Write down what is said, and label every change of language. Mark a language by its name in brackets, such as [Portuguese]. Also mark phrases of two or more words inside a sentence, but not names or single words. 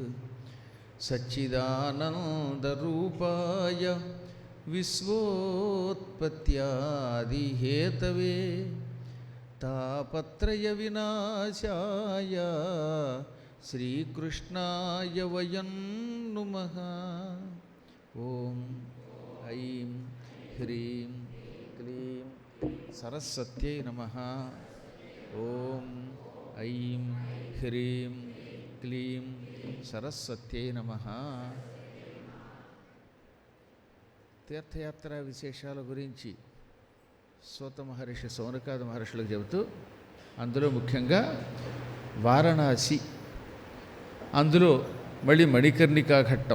[Sanskrit] सच्चिदानन्दरूपाय विश्वोत्पत्त्यादिहेतवे तापत्रयविनाशाय श्रीकृष्णाय वयं नुमः। ॐ ऐं ह्रीं क्लीं सरस्वत्यै नमः। ॐ హ్రీం క్లీం సరస్వత్యై నమః. [Telugu] తీర్థయాత్ర విశేషాల గురించి సూత మహర్షి సౌనకాద మహర్షులకు చెబుతూ, అందులో ముఖ్యంగా వారణాసి, అందులో మళ్ళీ మణికర్ణికా ఘట్టం.